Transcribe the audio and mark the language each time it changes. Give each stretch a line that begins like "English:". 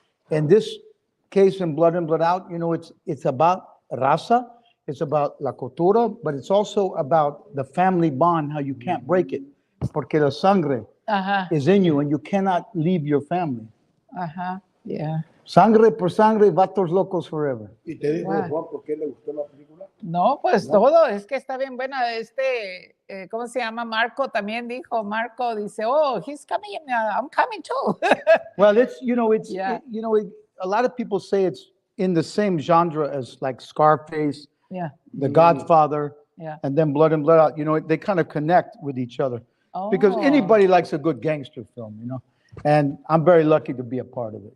English: In this case in Blood In, Blood Out, you know, it's about raza, it's about la cultura, but it's also about the family bond, how you can't break it.
Spanish: Porque la sangre
English: is in you and you cannot leave your family. Yeah.
Spanish: Sangre por sangre, vatos locos forever. ¿Y te dijo Juan por qué le gustó la película? No, pues todo, es que está bien buena. ¿Cómo se llama? Marco también dijo, Marco dice,
English: oh, he's coming, I'm coming too. Well, it's, you know, Yeah. you know, a lot of people say it's in the same genre as like Scarface, Yeah. The Godfather, Yeah. and then Blood In, Blood Out. You know, they kind of connect with each other. Because anybody likes a good gangster film, you know, and I'm very lucky to be a part of it.